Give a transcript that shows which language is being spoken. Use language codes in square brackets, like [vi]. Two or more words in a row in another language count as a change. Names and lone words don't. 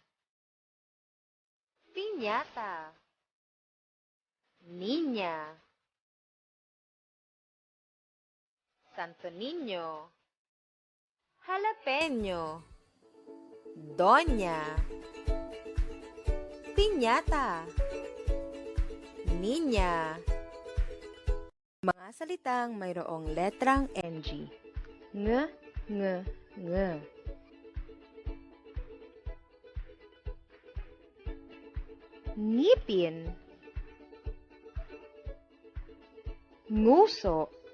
[es] Piñata. Niña. Santo Niño. Jalapeño. Doña. Piñata. Niña. [tl] Mga salitang mayroong letrang NG. Ng, ng, ng. Ngipin. Nguso.